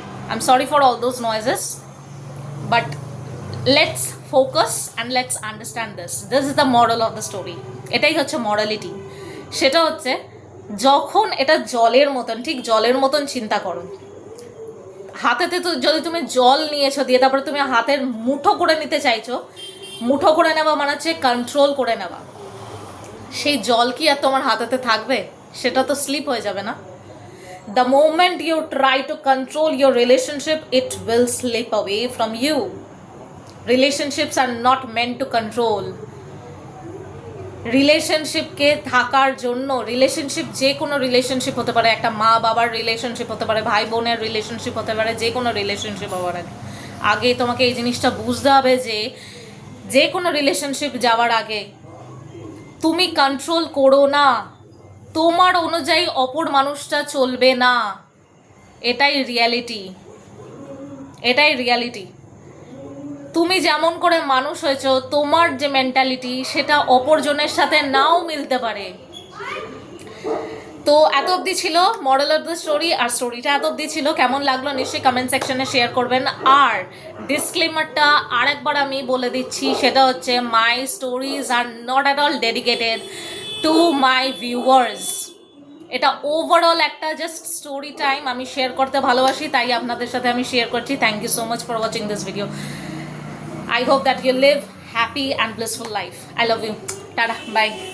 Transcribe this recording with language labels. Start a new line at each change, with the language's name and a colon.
English: I'm sorry for all those noises, but let's focus and let's understand this. This is the moral of the story.
Bangla: এটাই হচ্ছে morality. সেটা হচ্ছে যখন এটা জলের মতন, ঠিক জলের মতন চিন্তা করো। হাতেতে তো যদি তুমি জল নিয়েছো, দিয়ে তারপরে তুমি হাতের মুঠো করে নিতে চাইছো, মুঠো করে নেওয়া মানে হচ্ছে কন্ট্রোল করে নেওয়া। সেই জল কি আর তোমার হাতেতে থাকবে? সেটা তো স্লিপ হয়ে যাবে না?
English: The moment you try to control your relationship, it will slip away from you. Relationships are not meant to control.
Bangla: রিলেশনশিপকে থাকার জন্য, রিলেশনশিপ যে কোনো রিলেশনশিপ হতে পারে, একটা মা বাবার রিলেশনশিপ হতে পারে, ভাই বোনের রিলেশনশিপ হতে পারে, যে কোনো রিলেশনশিপ হতে পারে। আগে তোমাকে এই জিনিসটা বুঝতে হবে যে যে কোনো রিলেশনশিপ যাওয়ার আগে তুমি কন্ট্রোল করো না, তোমার অনুযায়ী অপর মানুষটা চলবে না। এটাই রিয়ালিটি, এটাই রিয়ালিটি। তুমি যেমন করে মানুষ হয়েছো, তোমার যে মেন্টালিটি সেটা অপরজনের সাথে নাও মিলতে পারে। তো এত অবধি ছিল মরাল অফ দ্য স্টোরি, আর স্টোরিটা এত অবধি ছিল। কেমন লাগলো নিশ্চয়ই কমেন্ট সেকশনে শেয়ার করবেন। আর ডিসক্লেমারটা আরেকবার আমি বলে দিচ্ছি, সেটা হচ্ছে
English: My stories are not at all dedicated to my viewers.
Bangla: এটা ওভারঅল একটা জাস্ট স্টোরি টাইম, আমি শেয়ার করতে ভালোবাসি, তাই আপনাদের সাথে আমি শেয়ার করছি।
English: Thank you so much for watching this video. I hope that you live happy and blissful life. I love you. Tada. Bye.